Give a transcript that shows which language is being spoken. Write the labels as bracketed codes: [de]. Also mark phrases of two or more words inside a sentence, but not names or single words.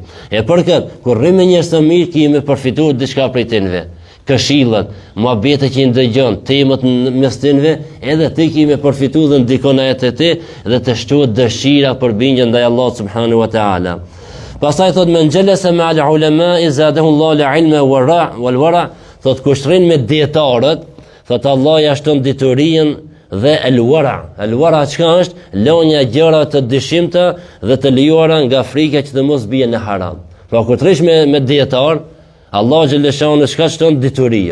[sq] E për këtë, kur rrim me njerëz të mirë, kemi përfituar diçka prej tyre. Këshillat, muhabetet që i ndëgjon, temët mes tyre, edhe ti kemi përfituar dhe ndikon ajo te ti dhe të shtohet dëshira për bindje ndaj Allahut [ar] سبحانه وتعالى. [sq] Pastaj thot [ar] من جالس العلماء زاده الله العلم والورع, [sq] thot kush rrin me dietarët, thot Allah ja shton diturinë dhe el-wara çka është? Lënia gjëra të dëshimta dhe të lejuara nga frika që të mos bie në haram. Pra kur trish me dietar, Allah xhaleshanu çka shton diturie.